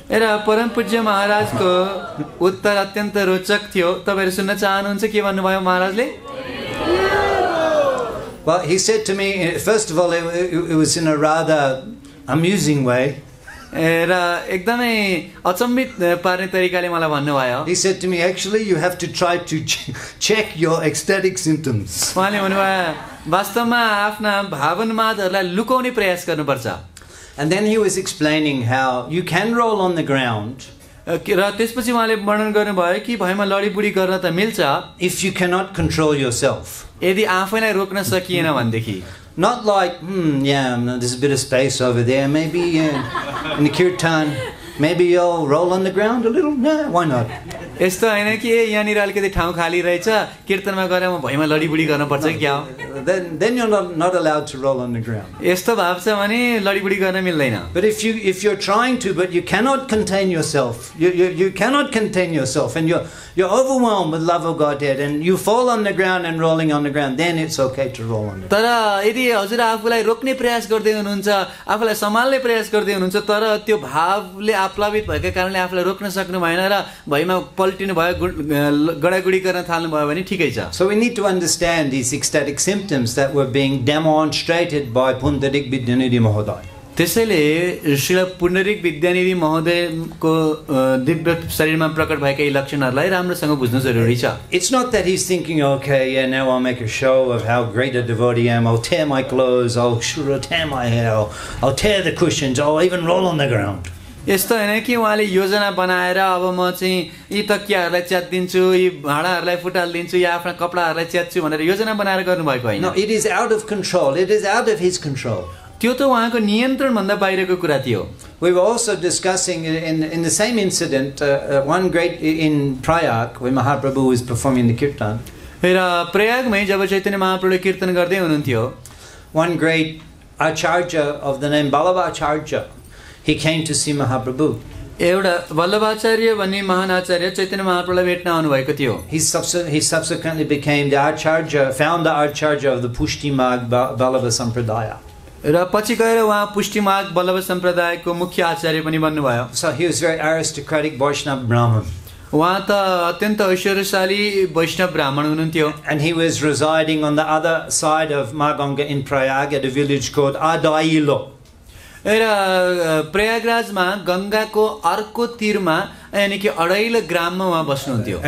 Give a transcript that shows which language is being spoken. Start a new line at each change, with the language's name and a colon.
Nepali: र परम पूज्य महाराजको उत्तर अत्यन्त रोचक थियो. तपाईहरु सुन्न चाहनुहुन्छ के भन्नुभयो महाराजले?
English: Well, he said to me, first of all, it was in a rather amusing way.
Nepali: र एकदमै अचम्मित पार्ने तरिकाले मलाई भन्नुभयो.
English: He said to me, actually, you have to try to check your ecstatic symptoms.
Nepali: उहाँले भन्नुभयो वास्तवमा आफ्ना भावनावादहरूलाई लुकाउने प्रयास गर्नुपर्छ.
English: And then he was explaining how you can roll on the ground.
Nepali: र त्यसपछि उहाँले वर्णन गर्नुभयो कि भएमा लडीबुडी गर्न त मिल्छ
English: if you cannot control yourself.
Nepali: यदि आफैलाई रोक्न सकिएन भनेदेखि.
English: Not like, there's a bit of space over there, maybe in the kirtan, maybe you'll roll on the ground a little. No, why not?
Nepali: यस्तो हैन कि यहाँनिर अलिकति ठाउँ खाली रहेछ कीर्तनमा गएर म भैमा लडीबुडी गर्नुपर्छ कि क्या हो.
English: Then you're not allowed to roll on the ground.
Nepali: यस्तो भाव छ भने लडीबुडी गर्न मिल्दैन.
English: But if you're trying to, but you cannot contain yourself, you cannot contain yourself, and you're overwhelmed with love of Godhead, and you fall on the ground and rolling on the ground, then it's okay to roll on the ground.
Nepali: तर यदि हजुर आफूलाई रोक्ने प्रयास गर्दै हुनुहुन्छ, आफूलाई सम्हाल्ने प्रयास गर्दै हुनुहुन्छ, तर त्यो भावले आप्लावित भएका कारणले आफूलाई रोक्न सक्नु भएन र भैमा पल्टिनु भयो, गडागुडी गर्न थाल्नु भयो भने ठिकै छ.
English: So we need to understand these ecstatic symptoms that were being demonstrated by Pundarik Vidyanidhi Mahoday.
Nepali: त्यसैले श्री पुण्डरीक विद्यानिधि महोदयको दिव्य शरीरमा प्रकट भएका लक्षणहरूलाई राम्रोसँग बुझ्नु जरुरी छ.
English: It's not that he's thinking, okay, yeah, now I'll make a show of how great a devotee I am. I'll tear my clothes, I'll tear my hair, I'll tear the cushions, I'll even roll on the ground.
Nepali: यस्तो हैन कि उहाँले योजना बनाएर अब म चाहिँ यी तकियाहरूलाई च्यात्दिन्छु, यी भाँडाहरूलाई फुटाल्दिन्छु, या आफ्ना कपडाहरूलाई च्यात्छु भनेर योजना बनाएर गर्नुभएको हैन.
English: No, it is out of control. It is out of his control.
Nepali: त्यो त उहाँको नियन्त्रण भन्दा बाहिरको कुरा थियो.
English: We were also discussing in the same incident one great in Prayag when Mahaprabhu was performing the kirtan.
Nepali: र प्रयागमै जब चैतन्य महाप्रभुले कीर्तन गर्दै हुनुहुन्थ्यो,
English: one great acharya of the name Balabacharya, he came to see Mahaprabhu.
Nepali: एउटा वल्लभाचार्य भन्ने महान आचार्य चैतन्य महाप्रभुलाई भेट्न आउनु भएको थियो.
English: He subsequently became the acharya, founder acharya of the Pushti Marg Vallabha Sampradaya.
Nepali: र पछि गएर उहाँ पुष्टि मार्ग वल्लभ सम्प्रदायको मुख्य आचार्य पनि बन्नुभयो.
English: So he was very aristocratic Vaishnava Brahman.
Nepali: उहाँ त अत्यन्त ऐश्वर्यशाली वैष्णव ब्राह्मण हुनुहुन्थ्यो.
English: And he was residing on the other side of Maganga in Prayag at a village called Adailo.
Nepali: र प्रयागराजमा गंगाको अर्को तीरमा यानी कि अडाइलो ग्राममा उहाँ बस्नुहुन्थ्यो.